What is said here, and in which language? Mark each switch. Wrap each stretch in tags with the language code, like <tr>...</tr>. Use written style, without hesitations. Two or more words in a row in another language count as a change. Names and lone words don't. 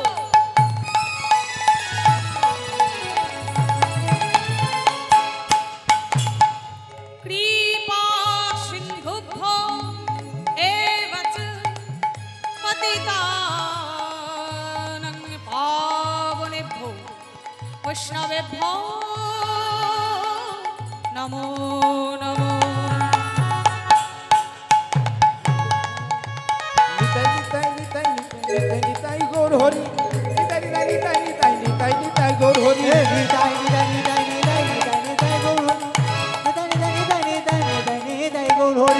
<sa>कृपा सिन्धुभ्यो एव च पतितानं पावनेभ्यो वैष्णवेभ्यो नमो नमो</sa> <bn>নিতাই নিতাই নিতাই নিতাই নিতাই গৌর হরি নিতাই নিতাই নিতাই নিতাই নিতাই নিতাই গৌর হরি নিতাই নিতাই নিতাই নিতাই নিতাই নিতাই গৌর হরি নিতাই নিতাই নিতাই নিতাই নিতাই গৌর হরি</bn>